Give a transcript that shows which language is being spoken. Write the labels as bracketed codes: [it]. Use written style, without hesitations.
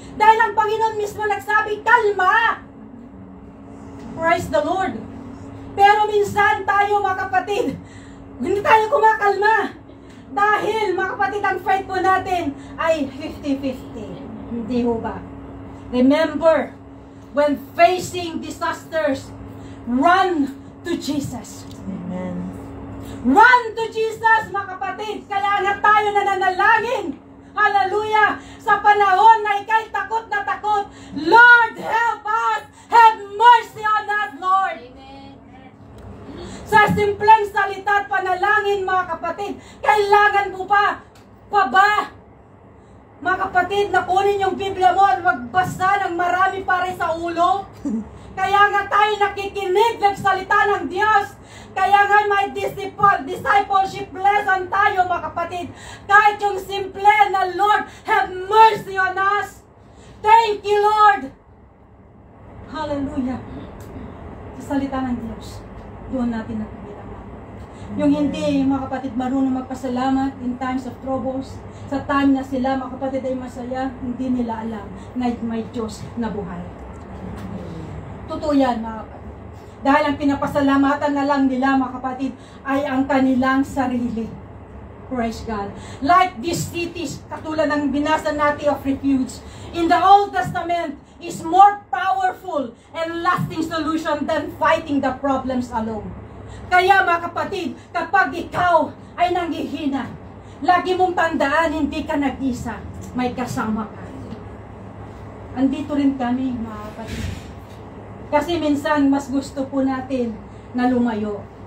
[tl] Dahil ang Panginoon mismo nagsabi, kalma! [en] Praise the Lord. [tl] Pero minsan tayo mga kapatid, hindi tayo kumakalma. Dahil mga kapatid, ang faith po natin ay 50-50. Hindi ho ba? [en] Remember, when facing disasters, run to Jesus. Amen. Run to Jesus, [tl] mga kapatid. Kaya nga tayo nananalangin. Hallelujah! Sa panahon na ikay takot na takot, [en] Lord, help us! Have mercy on us, Lord! [tl] Sa simpleng salita at panalangin, mga kapatid, kailangan mo pa ba? Mga kapatid, nakunin yung Biblia mo at magbasa ng marami pare sa ulo. Kaya nga tayo nakikinig ng salita ng Diyos. Kaya nga may discipleship lesson tayo, mga kapatid. Kahit yung simple na, [en] Lord, have mercy on us. Thank you, Lord. Hallelujah. [tl] Sa salita ng Diyos, doon natin nakikita. Yung hindi, mga kapatid, marunong magpasalamat [en] in times of troubles. [tl] Sa time na sila, mga kapatid, ay masaya, hindi nila alam na may Diyos na buhay. Totoo yan, mga kapatid. Dahil ang pinapasalamatan na lang nila, mga kapatid, ay ang kanilang sarili. [en] Praise God. Like these cities, [tl] katulad ng binasa natin [en] of refuge, in the Old Testament, is more powerful and lasting solution than fighting the problems alone. [tl] Kaya mga kapatid, kapag ikaw ay nanghihina, lagi mong tandaan, hindi ka nag-isa, may kasama ka. Andito rin kami, mga kapatid. Kasi minsan, mas gusto po natin na lumayo.